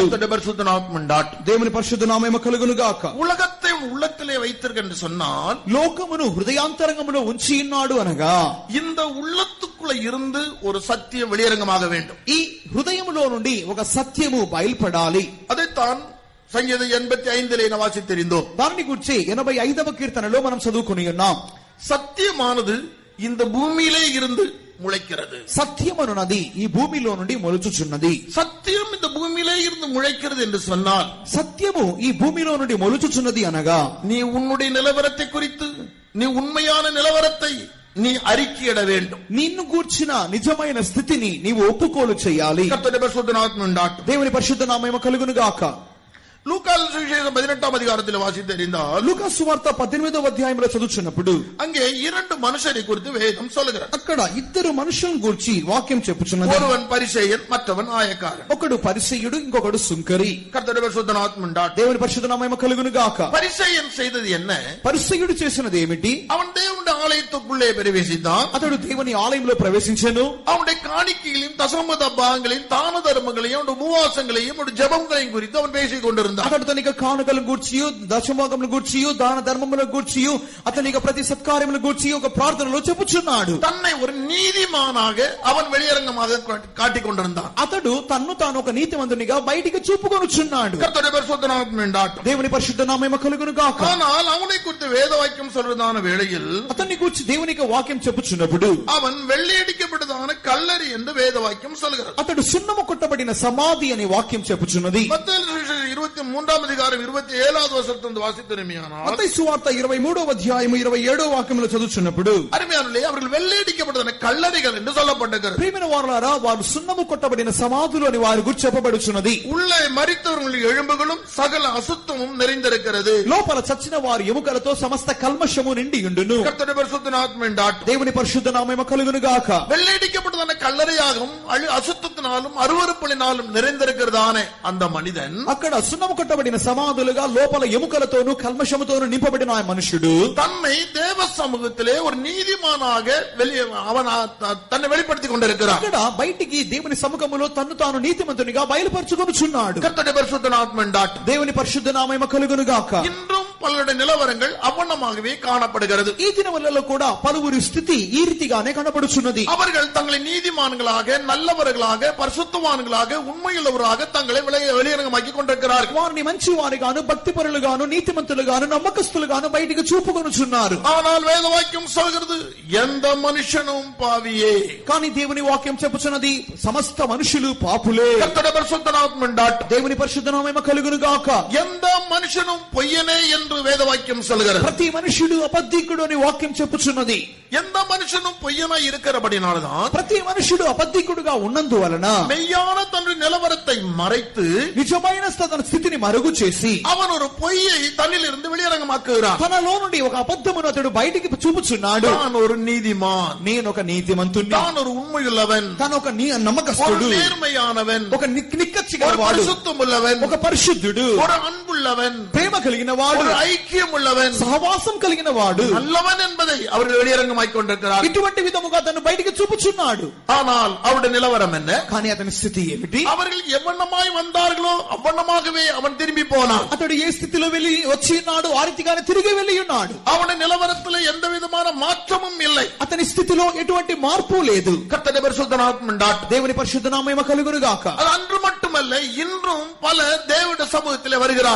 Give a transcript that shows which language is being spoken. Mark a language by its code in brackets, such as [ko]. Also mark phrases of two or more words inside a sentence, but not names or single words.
[ta] கர்த்தருடைய பரிசுத்த நாமம் உண்டாட்டும். [te] దేవుని పరిశుద్ధ నామము కలుగును గాక. [ta] ఉలగத்தை உள்ளத்திலே வைத்திருக்க என்று சொன்னால் [te] లోకమును హృదయాంతరంగములో ఉంచి ఉన్నాడు అనగా [ta] இந்த உள்ளத்துக்குள்ள இருந்து ஒரு சத்தியம் வெளியரங்கமாக வேண்டும். [te] ఈ హృదయములో నుండి ఒక సత్యము బయల్పడాలి. [ta] அதைத்தான் சங்கீதம் 85 வாசித்தறிந்தோம். [te] దానిని గురించి 85వ కీర్తనలో మనం చదువుకుని ఉన్నాం. [ta] సత్యమానது இந்த பூமியிலே இருந்து முளைக்கிறது. [te] సత్యమనున్నది ఈ భూమిలో నుండి మొలుచుచున్నది. [ta] సత్యం இந்த பூமியிலே இருந்து முளைக்கிறது என்று சொன்னால் [te] సత్యము ఈ భూమిలో నుండి మొలుచుచున్నది అనగా [ta] நீ உன்னுடைய நிலவரத்தை குறித்து நீ உண்மையான நிலவரத்தை நீ அறிக்கையிட வேண்டும். [te] నిన్ను గూర్చిన నిజమైన స్థితిని నీవు ఒప్పుకోలు చేయాలి. [ta] கர்த்தருடைய பரிசுத்த நாமம் உண்டாட்டும். [te] దేవుని పరిశుద్ధ నామము కలుగును గాక. [ta] லூக்காஸ் சுவிசேஷம் 18ஆம் அதிகாரத்தில் வாசித்து அறிந்தால் [te] లూకా సువార్త 18వ అధ్యాయంలో చదువుచున్నప్పుడు [ta] அங்கே இரண்டு மனுஷரை குறித்து வேதம் சொல்லுகிறது. [te] అక్కడ ఇద్దరు మనుషులను గురించి వాక్యం చెప్పుచున్నది. [ta] ஒருவன் பரிசேயன், மற்றவன் ஆயக்காரன். [te] ఒకడు పరిసయ్యుడు, ఇంకొకడు సుంకరి. [ta] கர்த்தருடைய பரிசுத்த நாமம் உண்டாகட்டும். [te] దేవుని పరిశుద్ధ నామము కలుగును గాక. [ta] பரிசேயன் செய்தது என்ன? [te] పరిసయ్యుడు చేసినది ఏమిటి? [ta] அவன் தேவனுடைய ஆலயத்துக்குள்ளே பிரவேசித்தான். [te] అతడు దేవుని ఆలయంలో ప్రవేశించెను. [ta] அவனுடைய காணிக்கைகளையும் தசமத பாகங்களையும் தான தர்மங்களையும் அவனுடைய உபவாசங்களையும் அவனுடைய ஜெபங்களையும் குறித்து அவன் பேசிக் கொண்டிருந்தான். [te] అతడు తన కానుకలను గూర్చియు దశమభాగములను గూర్చియు దాన ధర్మములను గూర్చియు అతని ప్రతి సత్కార్యములను గూర్చి ఒక ప్రార్థనలో చెప్పుచున్నాడు. [ta] தன்னை ஒரு நீதிமானாக அவன் வெளியரங்கமாக காட்டிக் கொண்டிருந்தான். [te] అతడు తన్ను తాను ఒక నీతిమంతునిగా బయటికి చూపుకొనుచున్నాడు. [ta] கர்த்தருடைய பரிசுத்த நாமம் உண்டாகட்டும். [te] దేవుని పరిశుద్ధ నామము కలుగును గాక. [ta] ஆனால் அவனை குறித்து வேத வாக்கியம் சொல்றதான வேளையில் [te] అతన్ని గురించి దేవునికి వాక్యం చెప్పుచున్నప్పుడు [ta] அவன் வெள்ளையடிக்கப்பட்டதான కల్లరి என்று வேத வாக்கியம் சொல்கிறது. [te] అతడు సున్నము కొట్టబడిన సమాధి అనే వాక్యం చెప్పుచున్నది. [ta] மத்தேயு சுவிசேஷம் 23ஆம் அதிகாரம் 27வது வசனத்திலிருந்து வாசித்தோமேயானால் [te] మత్తయి సువార్త 23వ అధ్యాయము 27వ వాక్యములో చదువుచున్నప్పుడు [ta] அருமையானவர்களே, அவர்கள் வெள்ளையடிக்கப்பட்டதான கல்லறைகள் என்று சொல்லப்பட்டிருக்கிறது. [te] ప్రియమైన వారలారా, వారు సున్నము కొట్టబడిన సమాధులు అని వారి గురించి చెప్పబడుచున్నది. [ta] உள்ளே மரித்தவர்களுடைய எலும்புகளும் சகல அசுத்தமும் நிறைந்திருக்கிறது. [te] లోపల చచ్చిన వారి ఎముకలతో సమస్త కల్మషము నిండి ఉండును. [ta] கர்த்தருடைய பரிசுத்த நாமம் உண்டாகட்டும். [te] దేవుని పరిశుద్ధ నామము కలుగును గాక. [ta] வெள்ளையடிக்கப்பட்டதான கல்லறையாகவும் அசுத்தத்தினாலும் அருவருப்பினாலும் நிறைந்திருக்கிறதான அந்த மனிதன் [te] అక్కడ సున్నము కొట్టబడిన సమాధులుగా లోపల ఎముకలతోనూ కల్మషముతోనూ నింపబడిన ఆ మనుషుడు [ta] தன்னை தேவ சமூகத்திலே ஒரு நீதிமானாக அவன் தன்னை வெளிப்படுத்திக் கொண்டிருக்கிறான். [te] అక్కడ బయటికి దేవుని సముఖములో తన్ను తాను నీతిమంతునిగా బయలుపరుచుకొనుచున్నాడు. [ta] கர்த்தருடைய பரிசுத்த நாமம் உண்டாகட்டும். [te] దేవుని పరిశుద్ధ నామము కలుగును గాక. [ta] இன்றும் பலருடைய நிலவரங்கள் அவ்வண்ணமாகவே காணப்படுகிறது. [te] ఈ దినములలో కూడా పలువురి స్థితి ఈ రీతిగానే కనబడుచున్నది. [ta] அவர்கள் தங்களை நீதிமான்களாக, நல்லவர்களாக, பரிசுத்தவான்களாக, உண்மையுள்ளவராக தங்களை வெளியரங்கமாக்கி கொண்டிருக்கிறார்கள். [te] వారిని మంచి వారిగాను, భక్తి పరులుగాను, నీతిమంతులుగాను, నమ్మకస్తులుగాను బయటికి చూపుకొనుచున్నారు. [ta] ஆனால் வேத வாக்கியம் சொல்கிறது, எந்த மனுஷனும் பாவியே. [te] కానీ దేవుని వాక్యం చెప్పుచున్నది, సమస్త మనుషులు పాపులే. [ta] கர்த்தருடைய பரிசுத்த நாமம் உண்டாகட்டும். [te] దేవుని పరిశుద్ధ నామము కలుగును గాక. [ta] எந்த மனுஷனும் பொய்யனே என்று வேத வாக்கியம் சொல்கிறது. [te] ప్రతి మనుషుడు అబద్ధికుడు అని వాక్యం చెప్పుచున్నది. [ta] எந்த மனுஷனும் பொய்யனாய் இருக்கிறபடினால்தான் [te] ప్రతి మనుషుడు అబద్ధికుడుగా ఉన్నందువలన [ta] மெய்யான தன்னுடைய நிலவரத்தை மறைத்து [te] నిజమైన తన స్థితిని మరుగు చేసి [ta] அவன் ஒரு பொய்யை தன்னிலிருந்து வெளியரங்கமாக்குகிறான். [te] తనలో నుండి ఒక అబద్ధమును అతడు బయటికి చూపుచున్నాడు. [ta] நான் ஒரு நீதிமான், [te] నేను ఒక నీతిమంతుణ్ణి, [ta] நான் ஒரு உண்மையுள்ளவன், [te] తను ఒక [ta] ஒரு [te] నమ్మకస్తుడు, [ta] நேர்மையானவன், [te] ఒక నిక్కచ్చి [ta] ஒரு [te] గలవాడు, [ta] பரிசுத்தம் உள்ளவன், [te] ఒక పరిశుద్ధుడు, [ta] ஒரு அன்புள்ளவன், [te] ప్రేమ కలిగిన వాడు, [ta] ஒரு ஐக்கியம் உள்ளவன், [te] సహవాసం కలిగిన వాడు, [ta] நல்லவன் என்பதை அவர்கள் வெளியரங்கமாக்கிக் கொண்டிருக்கிறார். [te] ఇటువంటి విధముగా తను బయటికి చూపుచున్నాడు. [ta] ஆனால் அவருடைய நிலவரம் என்ன? [te] కానీ అతని స్థితి ఏమిటి? [ta] அவர்கள் எவ்வண்ணமாய் வந்தார்களோ அவ்வண்ணமாகவே அவன் திரும்பி போனான். [te] అతడు ఏ స్థితిలో వెళ్ళి వచ్చి ఉన్నాడు ఆ రీతిగానే తిరిగి వెళ్ళి ఉన్నాడు. [ta] அவனுடைய நிலவரத்தில் எந்த விதமான மாற்றமும் இல்லை. [te] అతని స్థితిలో ఎటువంటి మార్పు లేదు. [ta] கர்த்தருடைய பரிசுத்த நாமம் உண்டாகட்டும். [te] దేవుని పరిశుద్ధ నామము కలుగును గాక. [ta] அது அன்று மட்டுமல்ல, இன்றும் பல தேவனுடைய சமூகத்திலே வருகிறார்.